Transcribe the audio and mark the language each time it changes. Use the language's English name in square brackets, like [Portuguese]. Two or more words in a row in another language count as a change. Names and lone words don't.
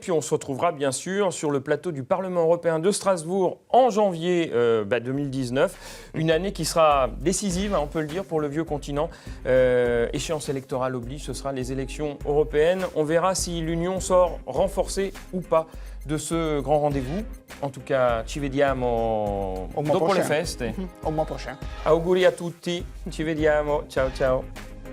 [French] Puis on se retrouvera bien sûr sur le plateau du Parlement européen de Strasbourg en janvier 2019. Une année qui sera décisive, on peut le dire, pour le vieux continent. Échéance électorale oblige, ce sera les élections européennes. On verra si l'Union sort renforcée ou pas de ce grand rendez-vous. En tout cas, [Italian] ci vediamo dopo le feste. [French] Au mois prochain. [Italian] Auguri a tutti, ci vediamo. Ciao ciao.